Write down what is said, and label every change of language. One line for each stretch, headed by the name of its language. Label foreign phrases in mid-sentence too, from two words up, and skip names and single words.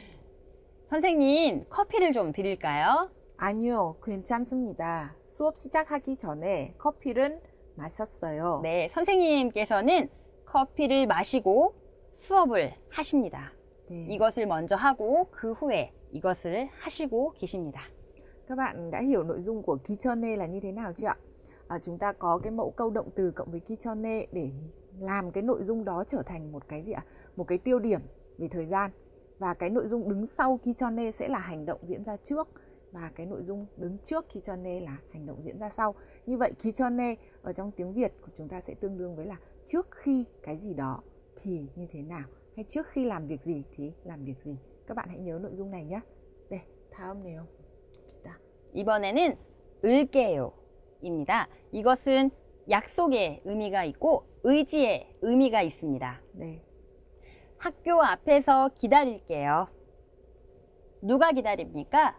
Korean: 선생님, 커피를 좀 드릴까요? 아니요, 괜찮습니다. 수업 시작하기 전에 커피를 마셨어요. 네, 선생님께서는 커피를 마시고 수업을 하십니다. 네. 이것을 먼저 하고 그 후에 이것을 하시고 계십니다.
Vietnamese: Các bạn đã hiểu nội dung của 기전에 là như thế nào chưa ạ? Chúng ta có cái mẫu câu động từ cộng với 기전에 để làm cái nội dung đó trở thành một cái gì ạ? Một cái tiêu điểm về thời gian. Và cái nội dung đứng sau 기전에 sẽ là hành động diễn ra trước. Và cái nội dung đứng trước 기전에 là hành động diễn ra sau. Như vậy 기전에 ở trong tiếng Việt của chúng ta sẽ tương đương với là trước khi cái gì đó thì như thế nào, hay trước khi làm việc gì thì làm việc gì. Các bạn hãy nhớ nội dung này nhé.
Korean: 네, 다음네요. 이번에는 을게요입니다. 이것은 약속의 의미가 있고 의지의 의미가 있습니다. 네. 학교 앞에서 기다릴게요. 누가 기다립니까?